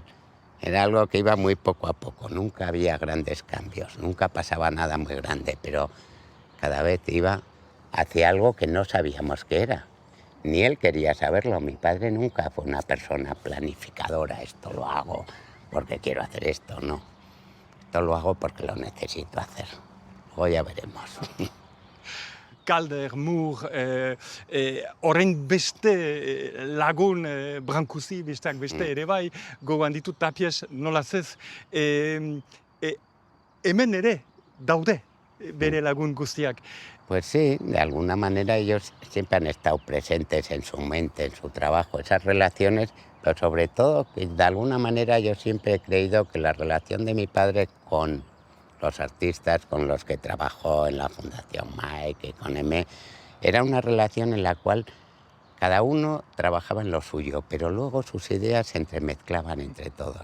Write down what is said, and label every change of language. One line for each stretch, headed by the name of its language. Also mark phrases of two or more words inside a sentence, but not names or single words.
Spanish: Era algo que iba muy poco a poco, nunca había grandes cambios, nunca pasaba nada muy grande, pero cada vez iba hacia algo que no sabíamos qué era. Ni él quería saberlo, mi padre nunca fue una persona planificadora, esto lo hago porque quiero hacer esto, no. Esto lo hago porque lo necesito hacer. Luego ya veremos.
Basque: Calder, Mur, orain beste lagun Brancusi, besteak beste ere bai, gogoan ditut Tapies nola zez, hemen ere daude bere lagun guztiak.
Spanish: Pues sí, de alguna manera ellos siempre han estado presentes en su mente, en su trabajo, esas relaciones, pero sobre todo que de alguna manera yo siempre he creído que la relación de mi padre con los artistas con los que trabajó en la Fundación Mike y con M, era una relación en la cual cada uno trabajaba en lo suyo, pero luego sus ideas se entremezclaban entre todos.